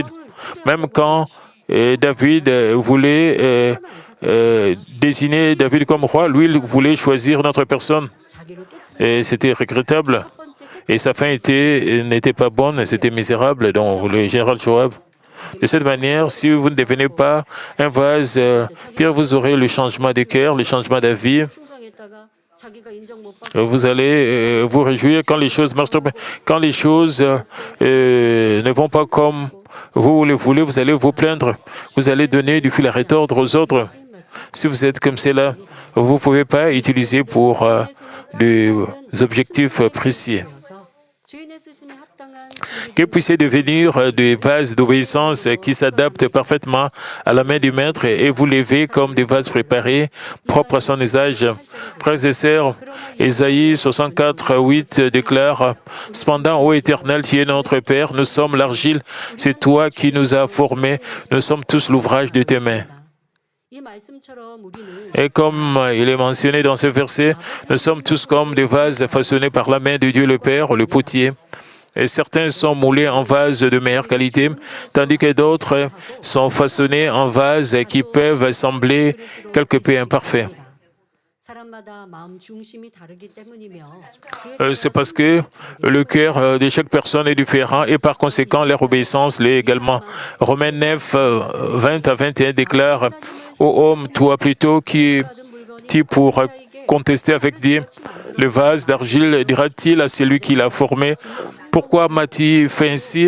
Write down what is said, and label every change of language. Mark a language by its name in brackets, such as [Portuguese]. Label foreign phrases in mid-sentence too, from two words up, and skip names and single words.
[French] Même quand David voulait désigner David comme roi, lui, il voulait choisir notre personne. Et c'était regrettable. Et sa fin n'était pas bonne, c'était misérable. Donc, le général Joab. De cette manière, si vous ne devenez pas un vase, puis vous aurez le changement de cœur, le changement d'avis. [Korean] 충성했다가 자기가 인정 못 받고 [French] Vous allez vous réjouir quand les choses marchent bien. Quand les choses ne vont pas comme vous le voulez, vous allez vous plaindre. Vous allez donner du fil à retordre aux autres. Si vous êtes comme cela, vous ne pouvez pas utiliser pour des objectifs précis. [Korean] 주인의 쓰심에 합당한 [French] Que puissiez devenir des vases d'obéissance qui s'adaptent parfaitement à la main du maître et vous lever comme des vases préparés, propres à son usage. Frères et sœurs, Ésaïe 64, 8 déclare « Cependant, ô Éternel, tu es notre Père, nous sommes l'argile, c'est toi qui nous as formés, nous sommes tous l'ouvrage de tes mains. » [Korean] 이 말씀처럼 우리는 [French] Et comme il est mentionné dans ce verset, nous sommes tous comme des vases façonnés par la main de Dieu le Père, le potier. Et certains sont moulés en vases de meilleure qualité, tandis que d'autres sont façonnés en vases qui peuvent sembler quelque peu imparfaits. [Korean] 사람마다 마음 중심이 다르기 때문이며 [French] C'est parce que le cœur de chaque personne est différent et par conséquent leur obéissance l'est également. Romains 9, 20 à 21 déclare « Ô homme, toi plutôt qui pour contester avec Dieu, le vase d'argile dira-t-il à celui qui l'a formé, pourquoi m'as-tu fait ainsi?